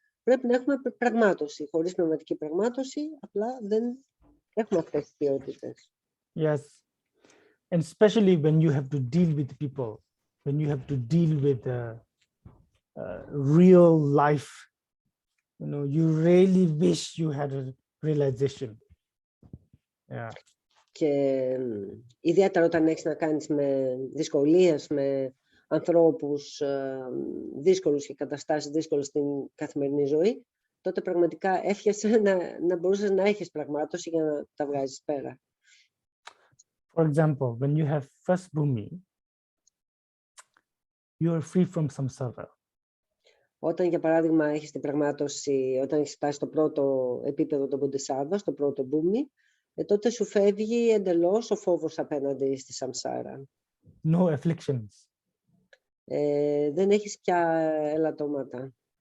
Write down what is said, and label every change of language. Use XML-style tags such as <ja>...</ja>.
<el>Πρέπει να έχουμε πραγμάτωση. Χωρίς πνευματική πραγμάτωση απλά δεν έχουμε αυτές τις ποιότητες.</el> <en>Yes, and especially when you have to deal with people, when you have to deal with real life, you know, you really wish you had a realization. Yeah.</en> <el>Και ιδιαίτερα όταν έχεις να κάνεις με δυσκολίες, με ανθρώπους δύσκολους και καταστάσεις δύσκολες στην καθημερινή ζωή, τότε πραγματικά εύχεσαι να μπορούσες να έχεις πραγμάτωση για να τα βγάζεις πέρα.</el> <en>For example, when you have first bhumi, you are free from samsara.</en> <el>Όταν, για παράδειγμα, έχεις την πραγμάτωση, όταν έχεις φτάσει στο πρώτο επίπεδο των Bodhisattva, στο πρώτο μπούμι, τότε σου φεύγει εντελώς ο φόβος απέναντι στη σαμσάρα.</el> <en>No afflictions.</en> <el>Δεν έχεις πια ελαττώματα.</el>